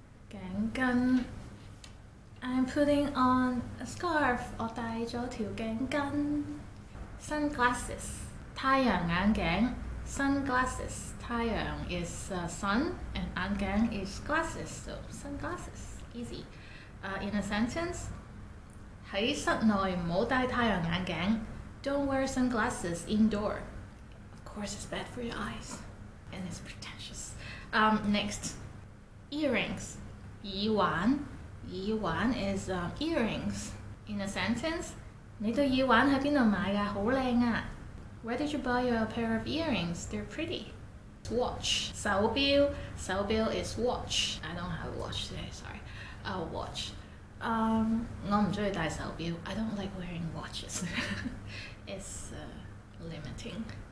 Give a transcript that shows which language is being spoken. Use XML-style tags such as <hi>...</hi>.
<en>頸巾.I'm putting on a scarf.</en> <yue>我戴咗條頸巾.Sunglasses. 太陽眼鏡.Sunglasses.</yue> <en>太陽 is sun and 眼鏡 is glasses. So sunglasses. Easy. In a sentence,</en> <yue>喺室內唔好戴太陽眼鏡.</yue> <en>Don't wear sunglasses indoor. Of course, it's bad for your eyes. And it's pretentious. Next, earrings. 耳環. 耳環 is earrings. In a sentence,</en> <yue>你對耳環喺邊度買㗎？好靚啊！</yue> <en>Where did you buy your pair of earrings? They're pretty. Watch. 手錶.手錶 is watch. I don't have a watch today, sorry. Watch.</en> <yue>我唔中意戴手錶.</yue> <en>I don't like wearing watches. It's limiting.</en>